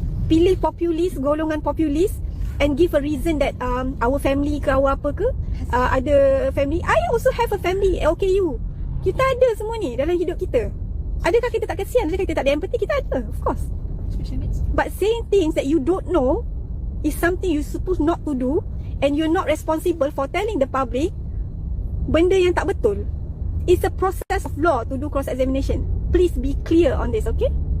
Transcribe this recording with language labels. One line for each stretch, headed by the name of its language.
Malay: Pilih populis, golongan populis,
English: and give a reason that our family
Malay: ke our apa ke, ada family.
English: I also have a family, OKU.
Malay: Kita ada semua ni dalam hidup kita. Adakah kita tak kesian? Adakah kita tak ada empathy? Kita ada,
English: of course. But saying things that you don't know is something you supposed not to do, and you're not responsible for telling the public
Malay: benda yang tak betul.
English: It's a process of law to do cross examination. Please be clear on this, okay?